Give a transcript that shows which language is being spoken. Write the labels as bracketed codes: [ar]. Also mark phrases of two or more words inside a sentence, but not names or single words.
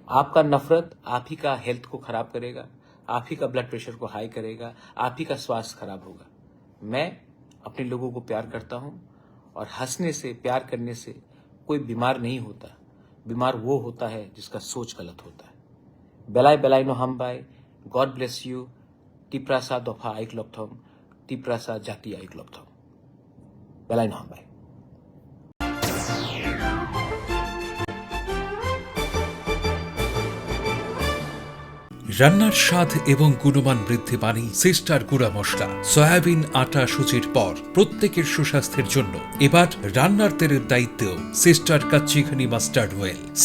[hi] आपका नफरत आप ही का हेल्थ को खराब करेगा, आप ही का [en] blood pressure [hi] को हाई करेगा, आप ही का स्वास्थ्य खराब होगा। मैं अपने लोगों को प्यार करता हूं और हंसने से, प्यार करने से कोई बीमार नहीं होता। बीमार वो होता है जिसका सोच गलत होता है। [trp] बेलाय बेलाय नो हमबाय, [en] God bless you, [trp] टिप्रासा दफा आइक्लॉप्थम, टिप्रासा जाति आइक्लॉप्थम, बेलाय नो हमबाय। [bn] রান্নার স্বাদ এবং গুণমান বৃদ্ধি মানেই সিস্টার গুঁড়া মশলা, সয়াবিন আটা সুজির পর প্রত্যেকের সুস্বাস্থ্যের জন্য এবার রান্নার তেলের দায়িত্বেও সিস্টার কাচ্চিঘানি মাস্টার্ড অয়েল।